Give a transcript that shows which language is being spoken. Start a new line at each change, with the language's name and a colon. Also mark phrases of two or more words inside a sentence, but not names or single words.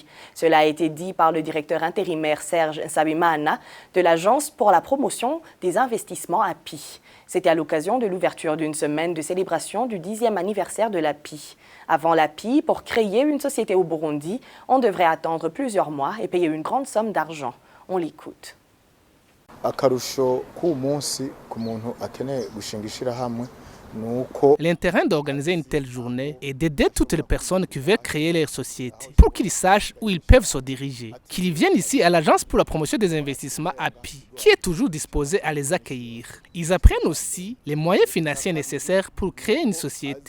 French: Cela a été dit par le directeur intérimaire Serge Nsabimana de l'Agence pour la promotion des investissements API. C'était à l'occasion de l'ouverture d'une semaine de célébration du 10e anniversaire de l'API. Avant l'API, pour créer une société au Burundi, on devrait attendre plusieurs mois et payer une grande somme d'argent. On l'écoute.
Rundi: Akarusho ku munsi ku muntu akeneye gushinga ishirahamwe.
French: L'intérêt d'organiser une telle journée est d'aider toutes les personnes qui veulent créer leur société pour qu'ils sachent où ils peuvent se diriger, qu'ils viennent ici à l'Agence pour la promotion des investissements API, qui est toujours disposée à les accueillir. Ils apprennent aussi les moyens financiers nécessaires pour créer une société.